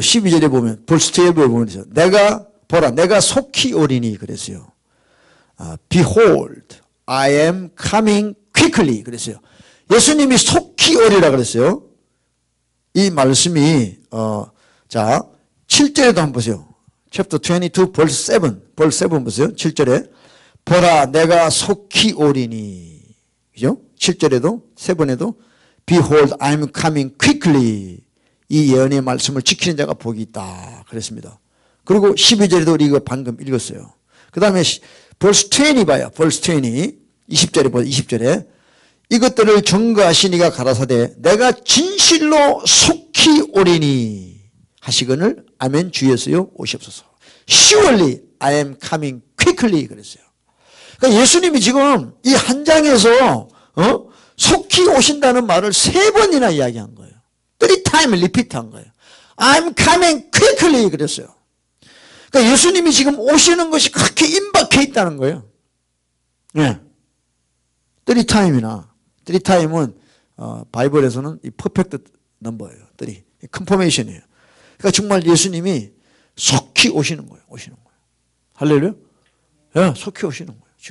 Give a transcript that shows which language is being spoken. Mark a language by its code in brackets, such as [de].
[ko] 12절에 보면 벌써 12절에 보면 내가 속히 오리니 그랬어요. [en] Behold, I am coming quickly [ko] 그랬어요. 예수님이 속히 오리라 그랬어요. 이 말씀이 자 7절에도 한번 보세요. [en] Chapter 22 verse 7 [ko] 보세요. 7절에 보라 내가 속히 오리니 그죠? 7절에도 7번에도 [en] Behold, I am coming quickly [ko] 이 예언의 말씀을 지키는 자가 복이 있다 그랬습니다. 그리고 12절에도 우리 이거 방금 읽었어요. 그 다음에 [en] verse 20 [ko] 봐요. verse 20절에 보세요. 20절에 이것들을 증거하시니가 가라사대 내가 진실로 속히 오리니 하시거늘 아멘 주 예수여 오시옵소서. [en] surely I am coming quickly [ko] 그랬어요. 그러니까 예수님이 지금 이 한 장에서 속히 오신다는 말을 3번이나 이야기한 거예요. 3time 리피트한 거예요. [en] I'm coming quickly [ko] 그랬어요. 그러니까 예수님이 지금 오시는 것이 그렇게 임박해 있다는 거예요. 네. 3time이나 3time은 바이블에서는 이 퍼펙트 넘버예요. 3. 컨포메이션이에요. 그러니까 정말 예수님이 속히 오시는 거예요. 오시는 거예요. 할렐루야? 예, 속히 오시는 거예요.